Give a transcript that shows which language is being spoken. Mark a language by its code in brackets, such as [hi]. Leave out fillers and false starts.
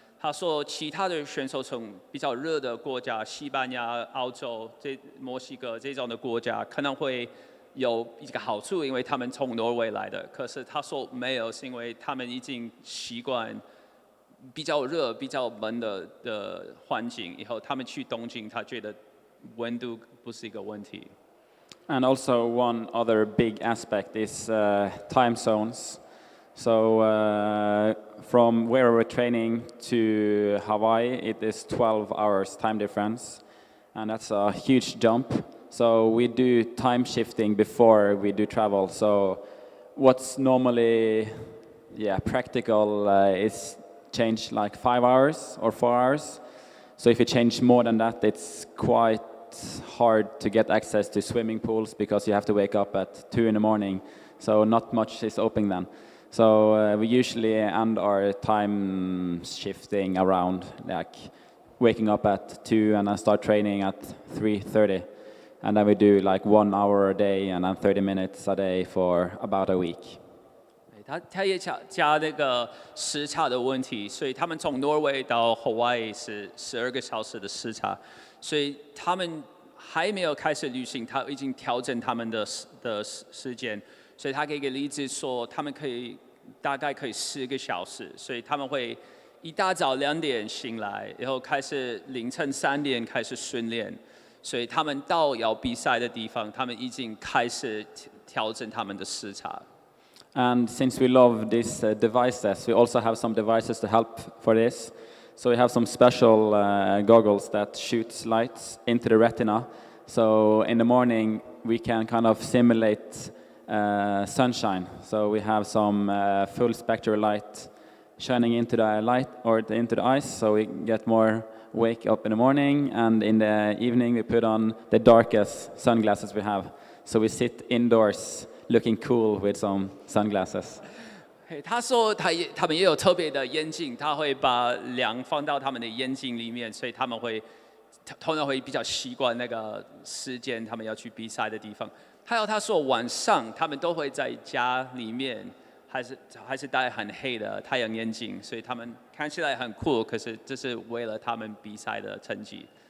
[zh] 他说其他的选手从比较热的国家，西班牙、澳洲、墨西哥这种的国家，可能会有一个好处，因为他们从挪威来的。可是他说没有，是因为他们已经习惯比较热、比较闷的环境，以后他们去东京，他觉得温度不是一个问题。 [en] And also one other big aspect is time zones. So from where we're training to Hawaii, it is 12 hours time difference, and that's a huge jump. So we do time shifting before we do travel. So what's normally practical is change like 5 hours or 4 hours. So if you change more than that, it's quite hard to get access to swimming pools because you have to wake up at 2 in the morning. So not much is open then. So we usually end our time shifting around like waking up at 2 and then start training at 3:30. And then we do like 1 hour a day and then 30 minutes a day for about a week. [zh] 他也加那个时差的问题，所以他们从挪威到 Hawaii 是12个小时的时差，所以他们还没有开始旅行，他已经调整他们的时间，所以他给个例子说，他们大概可以10个小时，所以他们会一大早2点醒来，然后开始凌晨3点开始训练，所以他们到要比赛的地方，他们已经开始调整他们的时差。 [en] And since we love these devices, we also have some devices to help for this. So we have some special goggles that shoots lights into the retina. So in the morning, we can kind of simulate sunshine. So we have some full spectral light shining into the light or into the eyes, so we get more wake up in the morning. And in the evening, we put on the darkest sunglasses we have. So we sit indoors looking cool with some sunglasses. [zh] 他说他们也有特别的眼镜，他会把量放到他们的眼镜里面，所以他们通常会比较习惯那个时间，他们要去比赛的地方。还有他说晚上他们都会在家里面，还是戴很黑的太阳眼镜，所以他们看起来很酷，可是这是为了他们比赛的成绩。